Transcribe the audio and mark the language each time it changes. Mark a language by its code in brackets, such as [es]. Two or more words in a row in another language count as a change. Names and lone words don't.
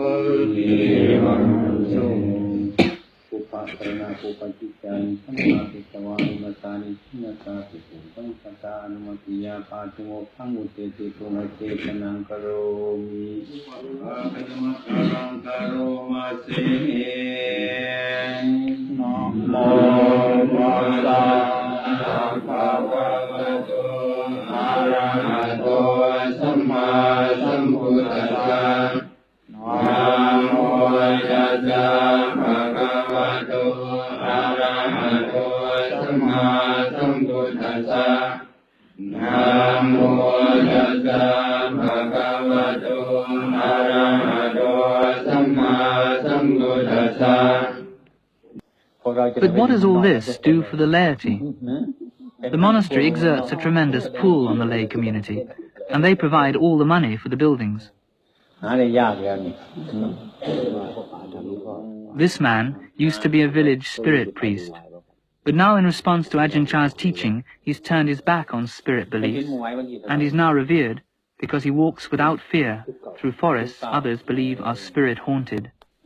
[pi] Karena kupacikan samapitawai matani sinatati pun kata anumatiya patungo panguteti tunate kanang karomi Karang karomase Namo Buddhaya Bhagavato Arahato Samma Sambuddhassa Namo Tassa Bhagavato Arahato Samma Sambuddhassa Namo Tassa Bhagavato Arahato Samma Sambuddhassa [en] But what does all this do for the laity? The monastery exerts a tremendous pull on the lay community, and they provide all the money for the buildings. This man used to be a village spirit priest, but now in response to Ajahn Chah's teaching, he's turned his back on spirit beliefs, and he's now revered because he walks without fear through forests others believe are spirit-haunted.